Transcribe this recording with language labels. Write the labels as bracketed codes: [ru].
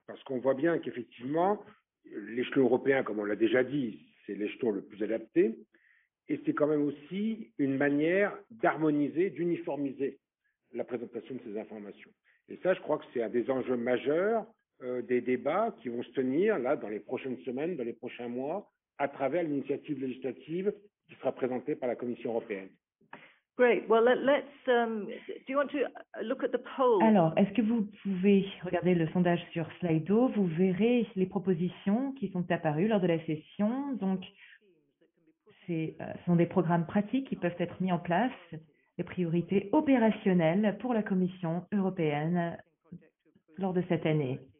[fr] Parce qu'on voit bien qu'effectivement, l'échelon européen, comme on l'a déjà dit, c'est l'échelon le plus adapté, et c'est quand même aussi une manière d'harmoniser, d'uniformiser la présentation de ces informations. Et ça, je crois que c'est un des enjeux majeurs des débats qui vont se tenir là dans les prochaines semaines, dans les prochains mois, à travers l'initiative législative qui sera présentée par la Commission européenne. [en] Great. Well, let's. Do you want to look at the poll? [fr] Alors, est-ce que vous pouvez regarder le sondage sur Slido? Vous verrez les propositions qui sont apparues lors de la session. Donc, ce sont des programmes pratiques qui peuvent être mis en place, des priorités opérationnelles pour la Commission européenne lors de cette année.